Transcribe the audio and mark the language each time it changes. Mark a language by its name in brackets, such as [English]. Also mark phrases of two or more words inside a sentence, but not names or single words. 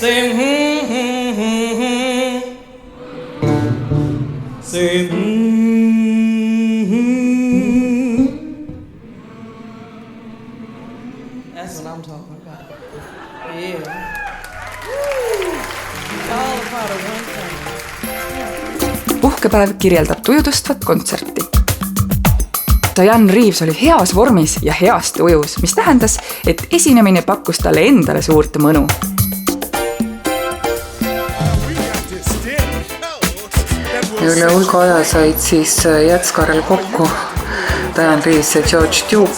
[English] Say Say That's what I'm talking about. Yeah. It's all a part of one thing. [Estonian] Puhkepäev kirjeldab tujutustvat kontserti. Diane Reeves oli heas vormis ja heast tujus, mis tähendas, et esinemine pakkus talle endale suurt mõnu. Üle hulga aja said siis Jätskarel kokku Diane Reeves ja George Duke.